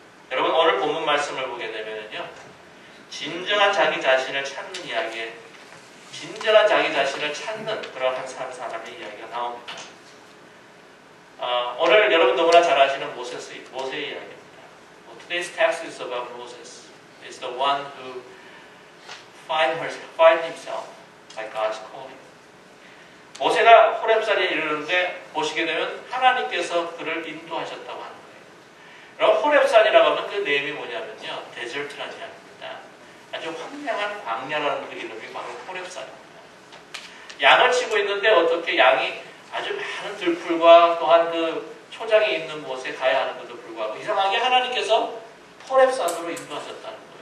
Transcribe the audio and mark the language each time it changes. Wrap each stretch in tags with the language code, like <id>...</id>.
<ko>여러분, 오늘 본문 말씀을 보게 되면요, 진정한 자기 자신을 찾는 이야기에 진정한 자기 자신을 찾는 그러한 사람의 이야기가 나옵니다. 오늘 여러분 너무나 잘 아시는 모세의 이야기입니다.</ko> <en>Today's text is about Moses. It's the one who find himself by God's calling.</en> <ko>모세가 호렙산에 이르는데 보시게 되면 하나님께서 그를 인도하셨다고 하는 거예요. 그럼 호렙산이라고 하면 그 내용이 뭐냐면요, 데저트라는 이야기입니다. 아주 황량한 광야라는 그 이름이 바로 호렙산입니다. 양을 치고 있는데 어떻게 양이 아주 많은 들풀과 또한 그 초장이 있는 곳에 가야 하는 것도 불구하고 이상하게 하나님께서 호렙산으로 인도하셨다는 거예요.</ko>